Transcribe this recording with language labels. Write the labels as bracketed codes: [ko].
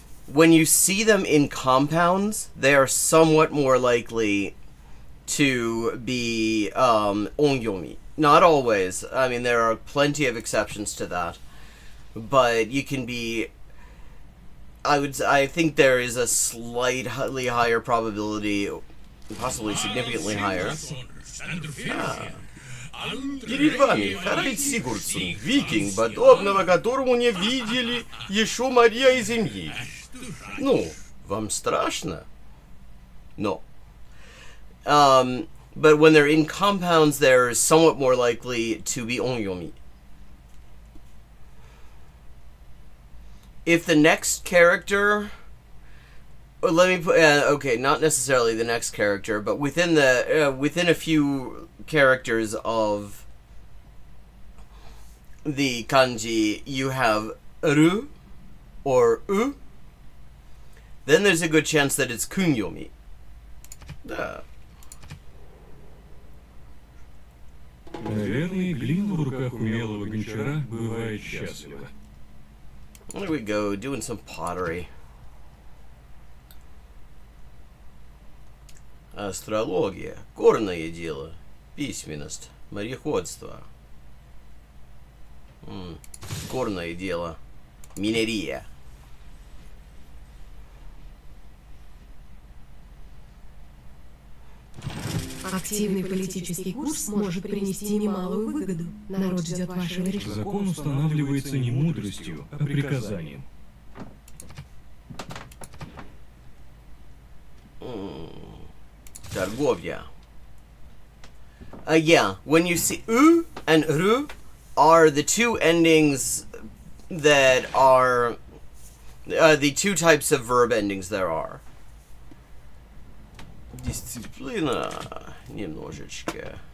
[en] when you see them in compounds, they are somewhat more likely to be onyomi. Not always. I mean, there are plenty of exceptions to that. But you can be... I think there is a slightly higher probability, possibly significantly higher. [ru] Перед вами Харальд Сигурдсон, викинг, подобного которому не видели еще моря и земли. Ну, вам страшно? [en] No. But when they're in compounds, they're somewhat more likely to be onyomi. If the next character... let me put... okay, not necessarily the next character, but within the within a few characters of the kanji, you have ru or u. Then there's a good chance that it's kunyomi. [ru] Наверное, глина в руках умелого гончара бывает счастлива. [en] There we go, doing some pottery. [ru] Астрология, горное дело, письменность, мореходство. Горное дело, минерия. Активный политический курс может принести немалую выгоду. Народ ждет вашего решения. Закон устанавливается не мудростью, а приказанием. Торговля. [en] Yeah, when you see u and ru are the two endings that are the two types of verb endings there are. [ru] Дисциплина немножечко.